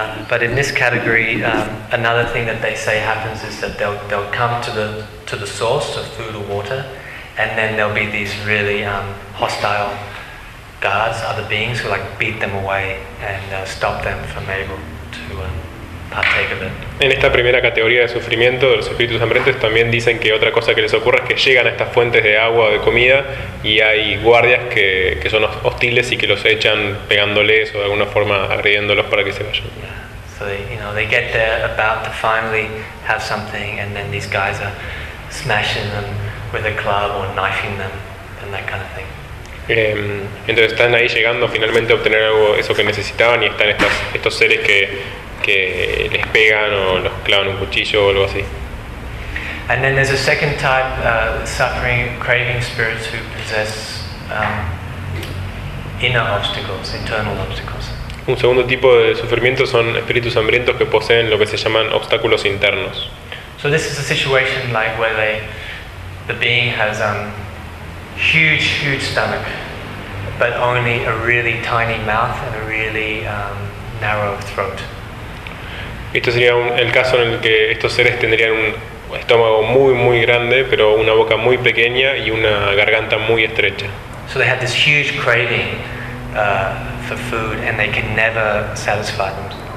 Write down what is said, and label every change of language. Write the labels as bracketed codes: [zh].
[en] But in this category, another thing that they say happens is that they'll come to the source of food or water, and then there'll be these really hostile guards, other beings who like beat them away and stop them from able to partake of it. [es] En esta primera categoría de sufrimiento de los espíritus hambrientos también dicen que otra cosa que les ocurre es que llegan a estas fuentes de agua o de comida y hay guardias que son hostiles y que los echan pegándoles o de alguna forma agrediéndolos para que se vayan. Yeah. [en] So they, you know, they get there about to finally have something and then these guys are smashing them with a club or knifing them and that kind of thing. [es] Entonces están ahí llegando finalmente a obtener algo, eso que necesitaban, y están estos seres que les pegan o los clavan un cuchillo o algo así. [en] And then there's a second type suffering, craving spirits who possess inner obstacles, internal obstacles. [es] Un segundo tipo de sufrimiento son espíritus hambrientos que poseen lo que se llaman obstáculos internos. [en] So this is a situation like where the being has huge stomach, but only a really tiny mouth and a really narrow throat. [es] Esto sería el caso en el que estos seres tendrían un estómago muy muy grande, pero una boca muy pequeña y una garganta muy estrecha. [en] So they had this huge craving for food, and they could never satisfy themselves.